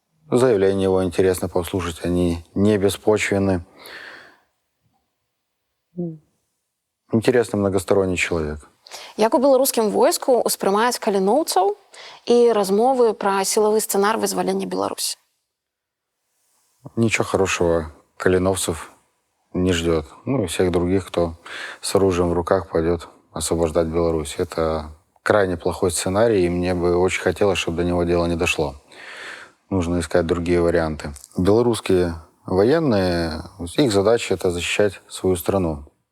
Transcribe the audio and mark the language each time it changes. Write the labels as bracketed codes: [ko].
[ru] Заявления его интересно послушать, они не беспочвенны. Интересный многосторонний человек. [be] Як у беларускім войску успрымаюць каліноўцаў і размовы пра сілавы сцэнар вызвалення Беларусі? [ru] Ничего хорошего калиновцев не ждет. Ну и всех других, кто с оружием в руках пойдет освобождать Беларусь. Это крайне плохой сценарий, и мне бы очень хотелось, чтобы до него дело не дошло. Нужно искать другие варианты. Белорусские военные, их задача — это защищать свою страну.